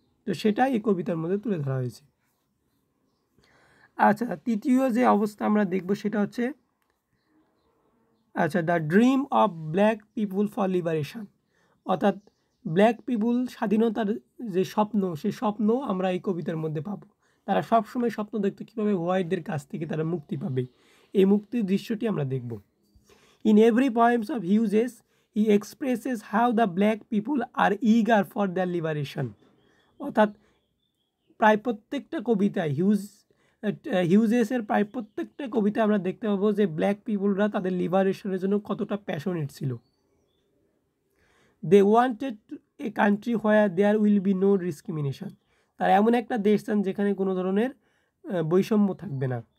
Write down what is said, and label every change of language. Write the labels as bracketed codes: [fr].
[bn] তো সেটাই এই কবিতার মধ্যে তুলে ধরা হয়েছে। আচ্ছা, তৃতীয় যে অবস্থা আমরা দেখব সেটা হচ্ছে আচ্ছা [en] The dream of black people for liberation. [bn] অর্থাৎ ব্ল্যাক পিপুল স্বাধীনতার যে স্বপ্ন, সেই স্বপ্ন আমরা এই কবিতার মধ্যে পাবো। তারা সবসময় স্বপ্ন দেখতো কীভাবে হোয়াইটদের কাছ থেকে তারা মুক্তি পাবে। এই মুক্তির দৃশ্যটি আমরা দেখব। [en] In every poems of Hughes, he expresses how the black people are eager for their liberation. [bn] অর্থাৎ প্রায় প্রত্যেকটা কবিতায় হিউজেসের প্রায় প্রত্যেকটা কবিতা আমরা দেখতে পাবো যে ব্ল্যাক পিপুলরা তাদের লিবারেশনের জন্য কতটা প্যাশনেট ছিল। [en] they wanted a country where there will be no discrimination, [bn] তারা এমন একটা দেশ চান যেখানে কোনো ধরনের বৈষম্য থাকবে না।